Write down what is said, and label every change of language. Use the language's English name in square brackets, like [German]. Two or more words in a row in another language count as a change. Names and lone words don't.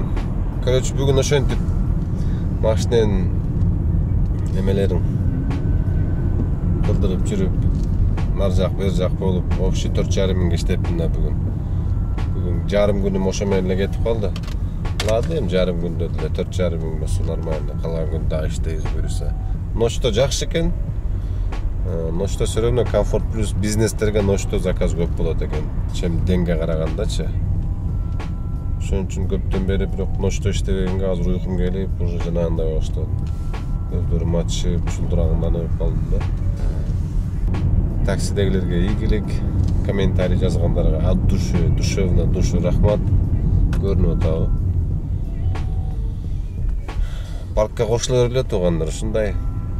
[Kyrgyz] Короче, бүгүн ошентип машиненин немелерин кылдырып жүрүп, нар жак, бер жак болуп, вообще 4,5 миңге иштептим да бүгүн. Бүгүн жарым күнүм ошо менен эле кетип калды. Ладно, эми жарым күндө деле 4,5 миң болсо нормально. Калган күн дагы иштейбиз буюрса. Ночто жакшы экен. Ночто [Russian] все равно [Kyrgyz] Комфорт плюс бизнестерге ночто заказ көп болот экен. Чем денге карагандачы. Ошон үчүн көптөн бери бирок ночто иштегенге азыр уйкум келип, уже жанагындай баштады. Көздөрүм ачып, чулдурагымданып калдым да. Таксидегилерге ийгилик, комментарий жазгандарга [Russian] от души, душевно, душу [Kyrgyz] рахмат. Көрүнүп атабы. Паркка кошула бергиле туугандар, ушундай